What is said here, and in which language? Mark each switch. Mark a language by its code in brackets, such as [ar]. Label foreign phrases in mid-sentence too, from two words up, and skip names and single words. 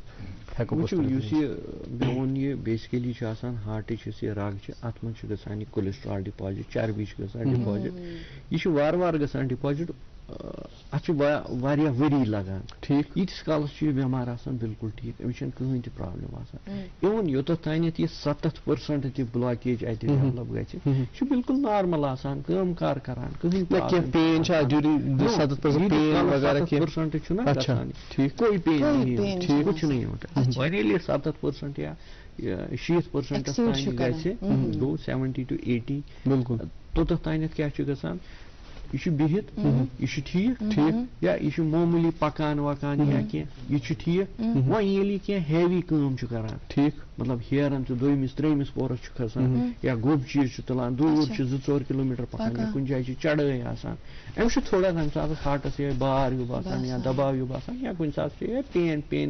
[ks] وٕچھو یُس یہِ مےٚ ووٚن یہِ بیسِکلی چھُ آسان ہارٹٕچ یُس یہِ رگ چھِ اَتھ منٛز چھُ گژھان یہِ [en] cholesterol deposit [ks] چربی چھِ گژھان ڈِپازِٹ یہِ چھُ وارٕ وارٕ گژھان ڈِپازِٹ اَتھ چھُ واریاہ ؤری لگان ٹھیٖک ییٖتِس کالس چھُ یہِ بٮ۪مار آسان بِلکُل ٹھیٖک أمِس چھَنہٕ کٕہٕنۍ تہِ پرابلم آسان اِوٕن یوٚتتھ تانٮ۪تھ یہِ 70% تہِ بلاکیج اَتہِ ڈیولپ گژھِ یہِ چھُ بِلکُل نارمل آسان کٲم کار کران کٕہٕنۍ پٔرسنٹ چھُنہ گژھان [ur] کوئی پین نہیں کچھ نہیں ہوتا [ks] وۄنۍ ییٚلہِ یہِ 70% یا 60% تانۍ گژھِ گوٚو 70 to 80 بالکل توٚتتھ تانٮ۪تھ کیٛاہ چھُ گژھان یہ چھُ بِہِتھ یہِ چھُ ٹھیٖک یا یہِ چھُ معموٗلی پکان وکان یا کینٛہہ یہِ چھُ ٹھیٖک وۄنۍ ییٚلہِ یہِ کینٛہہ ہیوی کٲم چھُ کران ٹھیٖک مطلب ہیرن چھُ دوٚیمِس ترٛیٚیمِس پورس چھُ کھسان یا گوٚب چیٖز چھُ تُلان دوٗر چھُ 2-4 کِلوٗمیٖٹر پکان یا کُنہِ جایہِ چھِ چڑٲے آسان أمِس چھُ تھوڑا تمہِ ساتہٕ ہارٹس یِہوے بار ہیوٗ باسان یا دباو ہیوٗ باسان یا کُنہِ ساتہٕ چھُ یِہوے پین